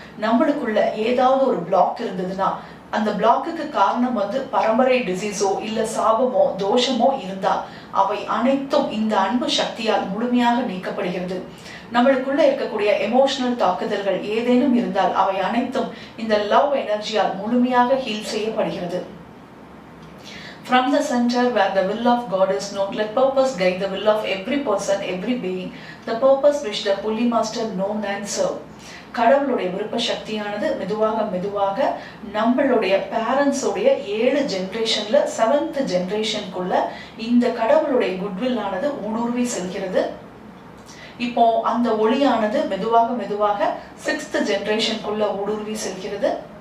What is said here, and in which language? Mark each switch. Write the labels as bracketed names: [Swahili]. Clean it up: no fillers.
[Tamil] நம்மளுக்குள்ள ஏதாவது ஒரு பிளாக் இருந்ததுன்னா அந்த பிளாக்குக்கு காரணம் பரம்பரை டிசீஸோ இல்ல சாபமோ தோஷமோ இருந்தா அவை அனைத்தும் இந்த அன்பு சக்தியால் முழுமையாக நீக்கப்படுகிறது. நம்மளுக்குள்ள இருக்கக்கூடிய எமோஷனல் தாக்குதல்கள் ஏதேனும் இருந்தால் அவை அனைத்தும் இந்த லவ் எனர்ஜியால் முழுமையாக ஹீல் செய்யப்படுகிறது. [English] From the center where the will of God is known, let purpose guide the will of every person, every being, the purpose which the Holy Master known and serve. [Tamil] கடவுளுடைய விருப்ப சக்தியானது மெதுவாக நம்மளுடைய பேரண்ட்ஸோடைய 7 ஜெனரேஷன்ல 7th ஜெனரேஷனுக்குள்ள இந்த கடவுளுடைய goodwill ஆனது ஊடுருவி செல்கிறது. இப்போ அந்த ஒளியானது மெதுவாக 6th ஜெனரேஷனுக்குள்ள ஊடுருவி செல்கிறது.